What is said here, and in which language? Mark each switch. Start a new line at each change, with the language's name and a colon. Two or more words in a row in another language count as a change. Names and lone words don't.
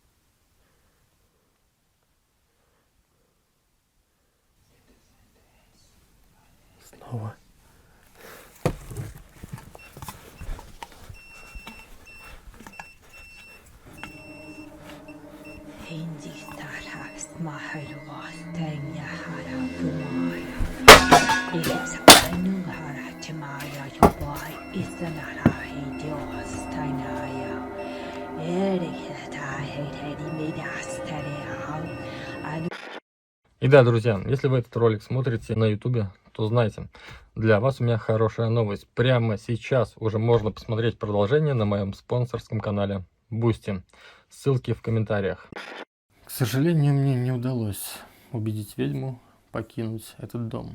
Russian: Снова. Hindi tarhas mahalwas tanya hara kumaya. Ikits anung hara timaya your boy isanara he dios tanaya. Erikata hedi midas taria. И да, друзья, если вы этот ролик смотрите на YouTube, то знайте, для вас у меня хорошая новость. Прямо сейчас уже можно посмотреть продолжение на моем спонсорском канале Boosty. Ссылки в комментариях. К сожалению, мне не удалось убедить ведьму покинуть этот дом.